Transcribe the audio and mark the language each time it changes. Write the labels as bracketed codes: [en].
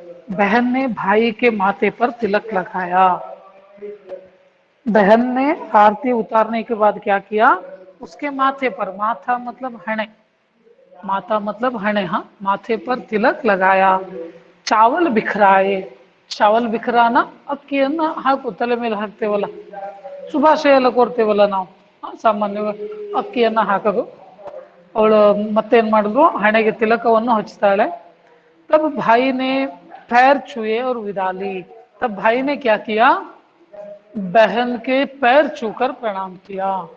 [hi] बहन ने भाई के माथे पर तिलक लगाया। बहन ने आरती उतारने के बाद क्या किया, उसके माथे पर, माथा मतलब हणे, माता मतलब हणे, हाँ, माथे पर तिलक लगाया। चावल बिखराए, चावल बिखराना [kn] ಅಕ್ಕಿಯನ್ನ ಹಾಕು ತಲೆ ಮೇಲೆ ಹಾಕ್ತೇವಲ್ಲ, ಶುಭಾಶಯ ಎಲ್ಲ ಕೋರ್ತೇವಲ್ಲ ನಾವು, ಸಾಮಾನ್ಯವಾಗಿ ಅಕ್ಕಿಯನ್ನ ಹಾಕೋದು। ಅವಳು ಮತ್ತೇನ್ ಮಾಡಿದ್ರು, ಹಣೆಗೆ ತಿಲಕವನ್ನು ಹಚ್ತಾಳೆ। [hi] तब भाई ने पैर छुए और विदा ली। तब भाई ने क्या किया, बहन के पैर छूकर प्रणाम किया।